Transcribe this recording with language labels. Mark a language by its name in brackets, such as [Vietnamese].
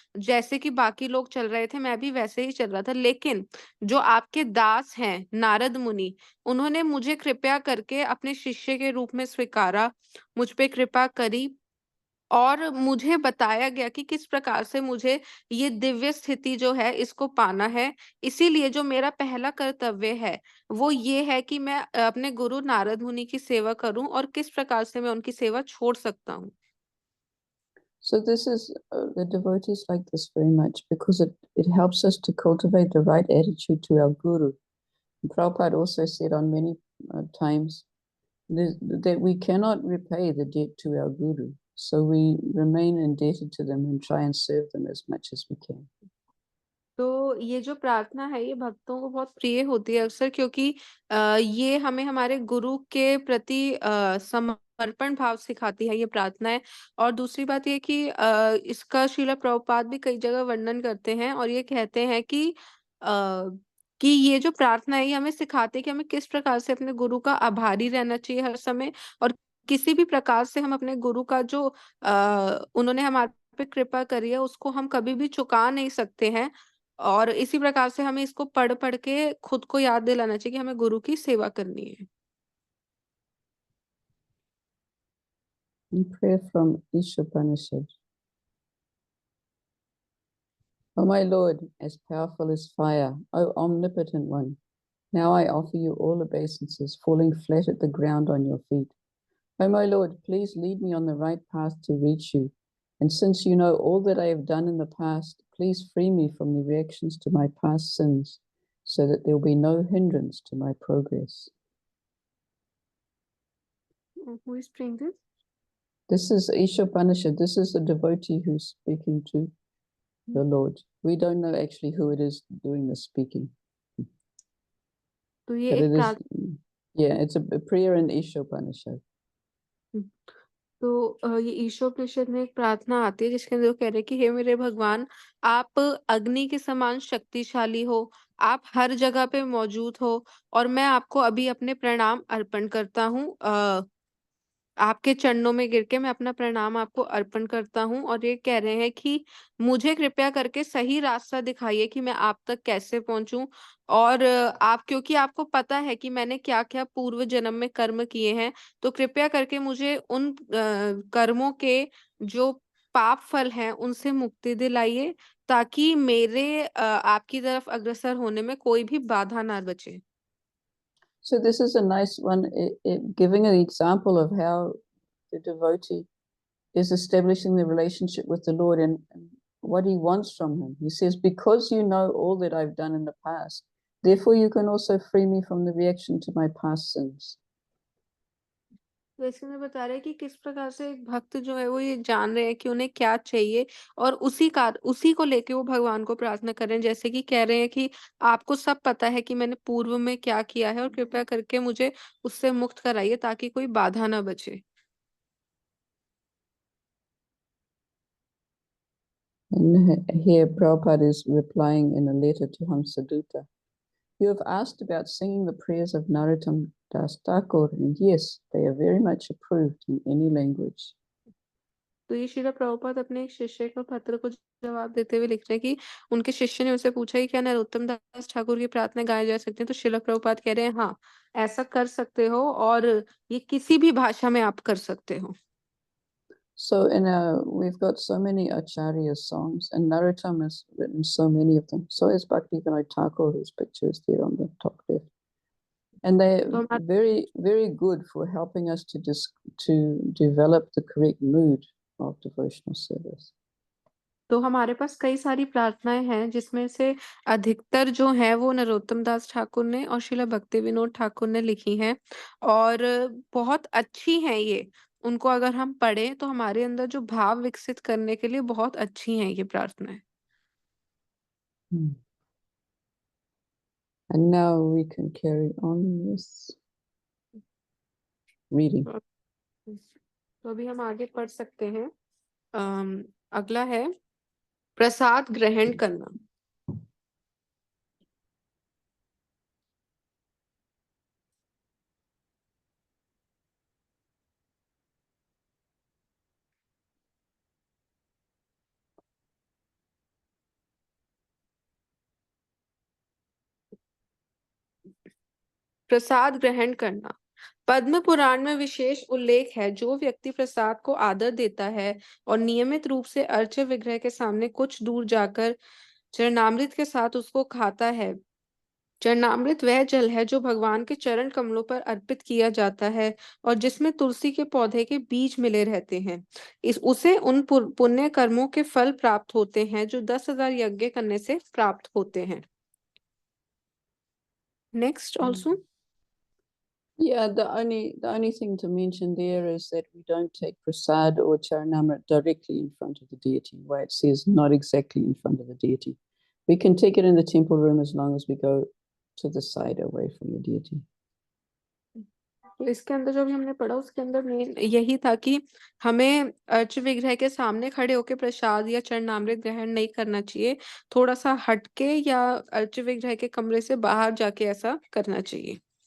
[Hindi] जैसे कि बाकी लोग चल रहे थे, मैं भी वैसे ही चल रहा था। लेकिन जो आपके दास हैं, नारद मुनि, उन्होंने मुझे कृपया करके अपने शिष्य के रूप में स्वीकारा, मुझ पे कृपा करी, और मुझे बताया गया कि किस प्रकार से मुझे ये दिव्य स्थिति जो है इसको पाना है। इसीलिए जो मेरा पहला कर्तव्य है, वो ये है कि मैं अपने गुरु नारद मुनि की सेवा करूँ, और किस प्रकार से मैं उनकी सेवा छोड़ सकता हूँ। [English] So this is, the devotees like this very much because it helps us to cultivate the right attitude to our guru. And Prabhupada also said on many times that we cannot repay the debt to our guru. So we remain indebted to them and try and serve them as much as we can. [Hindi] तो ये जो प्रार्थना है ये भक्तों को बहुत प्रिय होती है अक्सर, क्योंकि ये हमें हमारे गुरु के प्रति समर्पण भाव सिखाती है ये प्रार्थनाएं। और दूसरी बात ये कि इसका श्रीला प्रभुपाद भी कई जगह वर्णन करते हैं और ये कहते हैं कि ये जो प्रार्थना है ये हमें सिखाती है कि हमें किस प्रकार से अपने गुरु का आभारी रहना चाहिए हर समय, और किसी भी प्रकार से हम अपने गुरु का जो उन्होंने हमारे पे कृपा करी है उसको हम कभी भी चुका नहीं सकते हैं। और इसी प्रकार से हमें इसको पढ़ के खुद को याद दिलाना चाहिए कि हमें गुरु की सेवा करनी है। [English] Prayer from Ishopanishad. O my Lord, as powerful as fire, O omnipotent one, now I offer you all obeisances, falling flat at the ground on your feet. O my Lord, please lead me on the right path to reach you. And since you know all that I have done in the past, please free me from the reactions to my past sins, so that there will be no hindrance to my progress. Who is praying this? This is Ishopanishad. This is the devotee who's speaking to the Lord. We don't know actually who it is doing the speaking. [Hindi] तो ये [English] But [Hindi] एक [English] it is, [Hindi] प्रार्थना [English] yeah, it's a prayer in Ishopanishad. [Hindi] तो ये ईशोपनिषद में एक प्रार्थना आती है जिसके अंदर वो कह रहे हैं कि हे मेरे भगवान, आप अग्नि के समान शक्तिशाली हो, आप हर जगह पे मौजूद हो, और मैं आपको अभी अपने प्रणाम अर्पण करता हूँ। आपके चरणों में गिर के मैं अपना प्रणाम आपको अर्पण करता हूँ, और ये कह रहे हैं कि मुझे कृपया करके सही रास्ता दिखाइए कि मैं आप तक कैसे पहुँचूँ। और आप, क्योंकि आपको पता है कि मैंने क्या-क्या पूर्व जन्म में कर्म किए हैं, तो कृपया करके मुझे उन कर्मों के जो पाप फल हैं, उनसे मुक्ति दिलाइए, ताकि मेरे आपकी तरफ अग्रसर होने में कोई भी बाधा ना बचे। [English] So this is a nice one, giving an example of how the devotee is establishing the relationship with the Lord and what he wants from him. He says, because you know all that I've done in the past, therefore you can also free me from the reaction to my past sins. [Hindi] तो इसमें बता रहे हैं कि किस प्रकार से एक भक्त जो है वो ये जान रहे हैं कि उन्हें क्या चाहिए, और उसी को लेके वो भगवान को प्रार्थना कर रहे हैं। जैसे कि कह रहे हैं कि आपको सब पता है कि मैंने पूर्व में क्या किया है, और कृपया करके मुझे उससे मुक्त कराइए ताकि कोई बाधा ना बचे। [English] And here Prabhupada is replying in a letter to Hamsadutta. You have asked about singing the prayers of Narottam Das Thakur, and yes, they are very much approved in any language. [Hindi] तो ये श्रील प्रभुपाद अपने एक शिष्य को पत्र को जवाब देते हुए लिख रहे हैं कि उनके शिष्य ने उनसे पूछा कि क्या नरोत्तम दास ठाकुर की प्रार्थना गाई जा सकती है, तो श्रील प्रभुपाद कह रहे हैं हाँ, ऐसा कर सकते हो, और ये किसी भी भाषा में आप कर सकते हो। [English] So we've got so many Acharya songs, and Narottam has written so many of them. So is Bhakti Vinod Thakur, whose picture is there on the top left. And they're [Hindi] तो हमारे [English] very, very good for helping us to develop the correct mood of devotional service. [Hindi] तो हमारे पास कई सारी प्रार्थनाएं हैं जिसमें से अधिकतर जो है वो नरोत्तम दास ठाकुर ने और श्रीला भक्ति विनोद ठाकुर ने लिखी हैं, और बहुत अच्छी हैं ये। उनको अगर हम पढ़ें तो हमारे अंदर जो भाव विकसित करने के लिए बहुत अच्छी हैं ये प्रार्थनाएं। [English] And now we can carry on with reading. [Hindi] तो अभी हम आगे पढ़ सकते हैं। अगला है प्रसाद ग्रहण करना। प्रसाद ग्रहण करना। पद्म पुराण में विशेष उल्लेख है, जो व्यक्ति प्रसाद को आदर देता है और नियमित रूप से अर्च्य विग्रह के सामने कुछ दूर जाकर चरणामृत के साथ उसको खाता है। चरणामृत वह जल है जो भगवान के चरण कमलों पर अर्पित किया जाता है और जिसमें तुलसी के पौधे के बीज मिले रहते हैं। उसे उन पुण्य कर्मों के फल प्राप्त होते हैं जो 10,000 यज्ञ करने से प्राप्त होते हैं। [English] Next also. Yeah, the only thing to mention there is that we don't take prasad or charanamrit directly in front of the deity, where it says not exactly in front of the deity. We can take it in the temple room as long as we go to the side away from the deity. [Hindi] तो इसके अंदर जो भी हमने पढ़ा उसके अंदर main यही था कि हमें अर्च विग्रह के सामने खड़े होके प्रसाद या चरणामृत ग्रहण नहीं करना चाहिए। थोड़ा-सा हटके या अर्च विग्रह के कमरे से बाहर जाके ऐसा करना चाहिए।